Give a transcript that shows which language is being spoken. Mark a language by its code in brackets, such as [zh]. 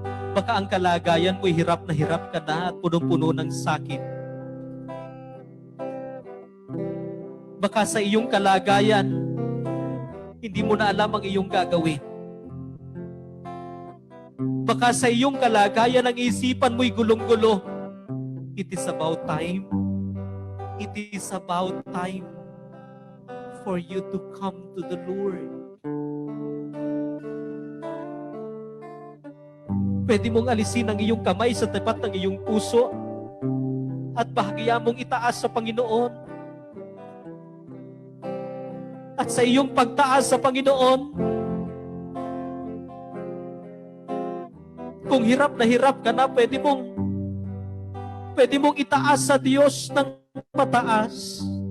[tl] Baka ang kalagayan mo'y hirap na ka na at punong-puno ng sakit. Baka sa iyong kalagayan, hindi mo na alam ang iyong gagawin. Baka sa iyong kalagayan, ang isipan mo'y gulong-gulo. [en] It is about time. It is about time for you to come to the Lord. [tl] Pwede mong alisin ang iyong kamay sa tapat ng iyong puso at bahagya mong itaas sa Panginoon. At sa iyong pagtaas sa Panginoon, kung hirap ka na, pwede mong itaas sa Diyos ng mataas.